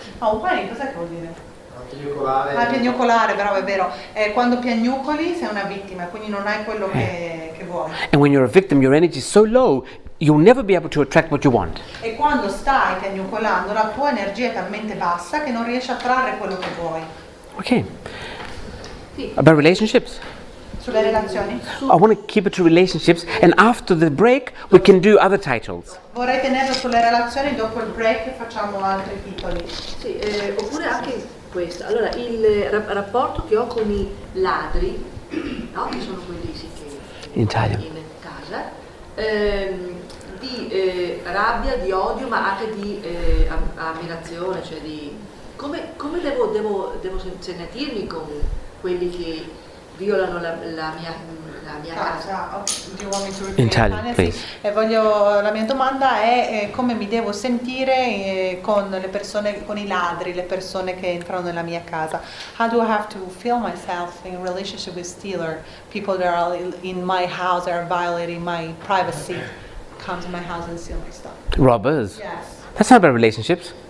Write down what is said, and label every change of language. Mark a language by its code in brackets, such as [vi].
[it] Un whining, cos'è che vuol dire? Piagnucolare. Piagnucolare, bravo, è vero. Quando piagnucoli sei una vittima, quindi non hai quello che vuoi. [en] And when you're a victim, your energy is so low, you'll never be able to attract what you want. [it] E quando stai piagnucolando, la tua energia è talmente bassa che non riesci a trarre quello che vuoi. [en] Okay. About relationships. [it] Sulle relazioni? [en] I want to keep it to relationships, and after the break, we can do other titles. [it] Vorrei tenerlo sulle relazioni, dopo il break facciamo altri titoli. Sì, oppure anche questo. Allora, il rapporto che ho con i ladri, no? Che sono quelli sì, che In Italia. in casa, casa, di rabbia, di odio, ma anche di ammirazione, cioè di come devo sentirmi con quelli che violano la mia casa. [en] Do you want me to repeat In Italian, Tania? please. [it] Sì. La mia domanda è come mi devo sentire con le persone, con i ladri, le persone che entrano nella mia casa. [en] How do I have to feel myself in relationship with stealer, people that are in my house, that are violating my privacy, come to my house and steal my stuff? Robbers. Yes. That's not about relationships.